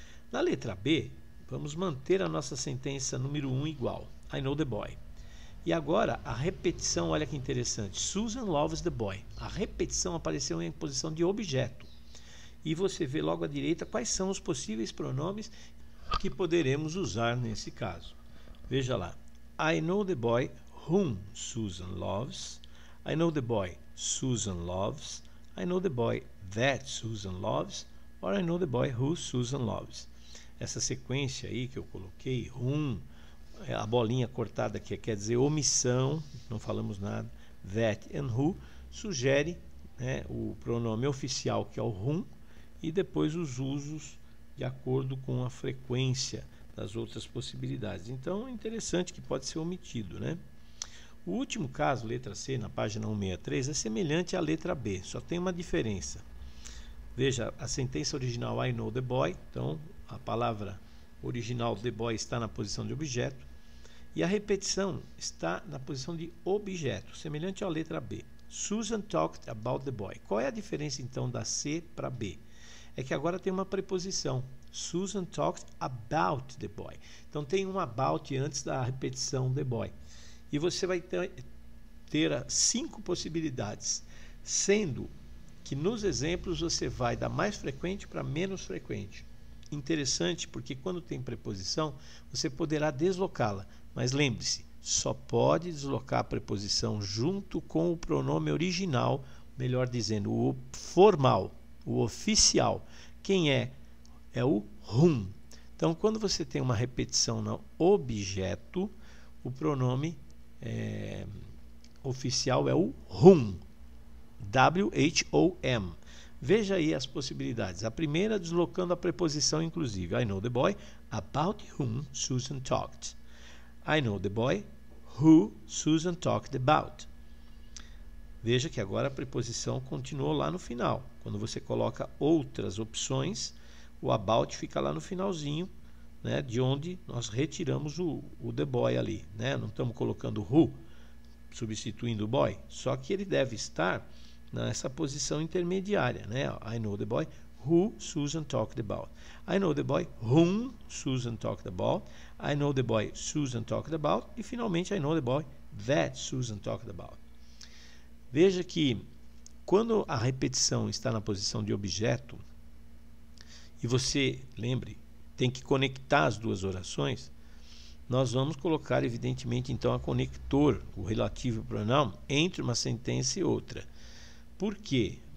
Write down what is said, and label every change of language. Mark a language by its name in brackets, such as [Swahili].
[Portuguese] Na letra B, vamos manter a nossa sentença número 1 igual, [English] I know the boy. [Portuguese] E agora a repetição, olha que interessante, [English] Susan loves the boy. [Portuguese] A repetição apareceu em posição de objeto. E você vê logo à direita quais são os possíveis pronomes que poderemos usar nesse caso. Veja lá, [English] I know the boy whom Susan loves. I know the boy Susan loves. I know the boy that Susan loves. Or I know the boy who Susan loves. [Portuguese] Essa sequência aí que eu coloquei, whom, a bolinha cortada aqui quer dizer omissão, não falamos nada, [English] that and who, [Portuguese] sugere, né, o pronome oficial que é o whom, e depois os usos de acordo com a frequência das outras possibilidades. Então é interessante que pode ser omitido, né? O último caso, letra C, na página 163, é semelhante à letra B, só tem uma diferença. Veja, a sentença original [English] I know the boy, [Portuguese] então a palavra original the boy está na posição de objeto e a repetição está na posição de objeto, semelhante à letra B. [English] Susan talked about the boy. [Portuguese] Qual é a diferença então da C para B? É que agora tem uma preposição. [English] Susan talked about the boy. [Portuguese] Então tem um about antes da repetição [English] the boy. [Portuguese] E você vai ter 5 possibilidades, sendo que nos exemplos você vai da mais frequente para menos frequente. Interessante porque quando tem preposição, você poderá deslocá-la, mas lembre-se, só pode deslocar a preposição junto com o pronome original, melhor dizendo, o formal, o oficial. Quem é? É o whom. Então, quando você tem uma repetição no objeto, o pronome oficial é o whom. W-H-O-M. Veja aí as possibilidades. A primeira, deslocando a preposição inclusive. [English] I know the boy about whom Susan talked. I know the boy who Susan talked about. [Portuguese] Veja que agora a preposição continuou lá no final. Quando você coloca outras opções, o about fica lá no finalzinho, né, de onde nós retiramos o [English] the boy [Portuguese] ali, né? Não estamos colocando who, substituindo o boy, só que ele deve estar nessa posição intermediária, né? [English] I know the boy who Susan talked about. I know the boy whom Susan talked about. I know the boy Susan talked about. [Portuguese] E finalmente [English] I know the boy that Susan talked about. [Portuguese] Veja que quando a repetição está na posição de objeto e você, lembre, tem que conectar as duas orações, nós vamos colocar evidentemente então a conector, o relativo pronoun, entre uma sentença e outra. Por quê?